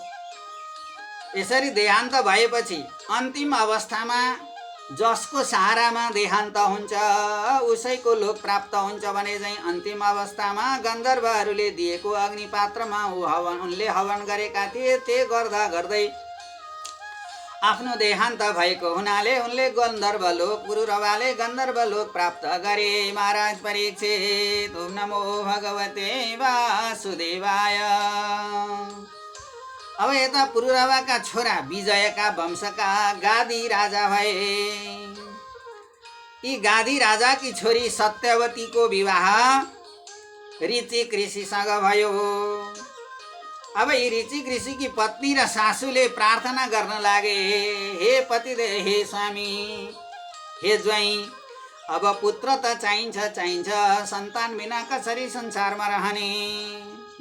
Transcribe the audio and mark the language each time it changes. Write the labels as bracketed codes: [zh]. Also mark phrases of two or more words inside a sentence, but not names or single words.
[ne] यसरी देहान्त भएपछि अन्तिम अवस्थामा जसको सहारामा देहान्त हुन्छ उसैको लोक प्राप्त हुन्छ भने चाहिँ अन्तिम अवस्थामा गन्धर्वहरूले दिएको अग्निपात्रमा उनले हवन गरेका थिए। त्यो गर्दा गर्दै आफ्नो देहान्त भएको हुनाले उनले गन्धर्वलोक, पुरुरवाले गन्धर्वलोक प्राप्त गरे। महाराज परीक्षित, [sa] ओम नमो भगवते वासुदेवाय। [ne] अब यता पुरुरवाका छोरा विजयका वंशका गादी राजा भए। यी गादी राजाकी छोरी सत्यवतीको विवाह ऋचिक ऋषिसँग भयो। अब यी ऋचिक ऋषिकी पत्नी र सासूले प्रार्थना गर्न लागे, हे पतिदेव, हे स्वामी, हे ज्वाइँ, अब पुत्र त चाहिन्छ, सन्तान बिना कसरी संसारमा रहने।